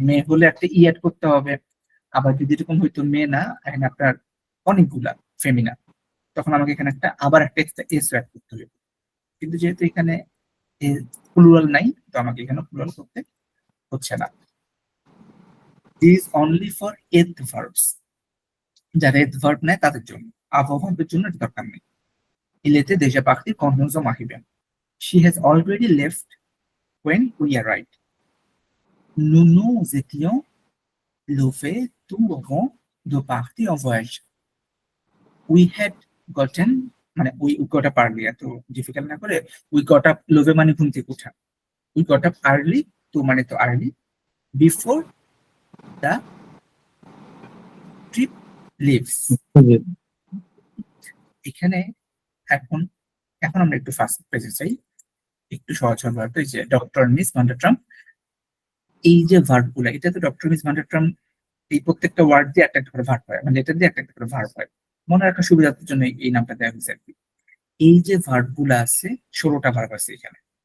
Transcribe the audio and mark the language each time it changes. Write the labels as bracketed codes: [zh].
[bn] মেয়ে হলে একটা ই অ্যাড করতে হবে। আবার যদি এরকম হইতো মেয়ে না, এখানে আপনার অনেকগুলা ফেমিনা, তখন আমাকে এখানে আবার একটা এক্সট্রা এস অ্যাড করতে হবে। কিন্তু যেহেতু এখানে প্লুরাল নাই, তো আমাকে এখানে প্লুরাল করতে হচ্ছে না। [en] this only for eth verbs, [bn] যারা এথ ভার্ব নেয় তাদের জন্য। আবহাওয়া ভার্বের জন্য এটা দরকার নেই। [fr] Il était déjà parti quand nous sommes arrivés. [en] She has already left when we arrived. [fr] Nous nous étions levés tout avant de partir en voyage. [en] We had gotten, মানে we got up early, [bn] এত difficult না করে [en] we got up, [bn] লোভে মানে ঘুম থেকে ওঠা, [en] we got up early, [bn] তো মানে তো [en] early, before the trip leaves. [bn] এখানে এখন এখন আমরা একটু ফার্স্ট পেজে চাই, একটু সহজ ভাবে। এই যে ডক্টর মিস ভান্ডারট্রাম্প, এই যে ভার্ব গুলা, এটা তো ডক্টর মিস ভান্ডারট্রাম্প এই প্রত্যেকটা ওয়ার্ড দিয়ে একটা করে ভার্ব হয়, মানে এটা দিয়ে একটা করে ভার্ব হয়। মনে রাখার সুবিধার জন্য এই নামটা দেওয়া হয়েছে আর কি। এই যে ভার্ব গুলা আছে, 16টা ভার্ব আছে এখানে।